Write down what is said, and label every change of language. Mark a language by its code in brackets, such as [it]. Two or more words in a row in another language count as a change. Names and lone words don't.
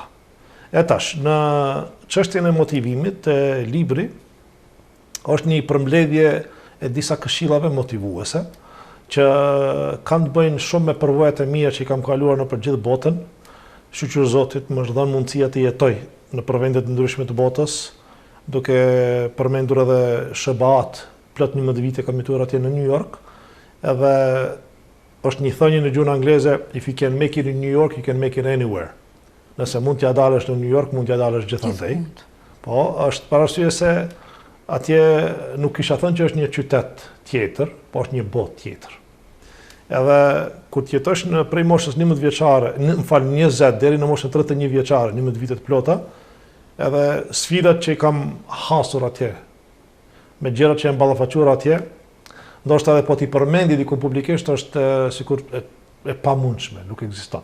[sq] E tash, në çështjen e motivimit të libri, është një përmbledhje e disa këshillave motivuese, që kanë të bëjnë shumë me përvojat e mia që i kam kaluar nëpër gjithë botën. Shqyr Zotit më është dhënë mundësia të jetoj në vende të ndryshme të botës, duke përmendur edhe SBA-t, plot 11 vite kam jetuar atje në New York, edhe është një thënie në gjuhën angleze, [en] if you can make it in New York, you can make it anywhere. [sq] Nëse mund t'ja dalësh në New York, mund t'ja dalësh gjithandej. Po, është për arsye se atje nuk kisha thënë që është një qytet tjetër, po është një botë tjetër. Edhe kur t'jetosh në prej moshës 11 vjeçare, 20 deri në moshën 31 vjeçare, 11 vite të plota, edhe sfidat që i kam hasur atje, me gjërat që janë ballafaquar atje, ndoshta edhe po t'i përmendi diku publikisht është sikur e pamundshme, nuk ekziston.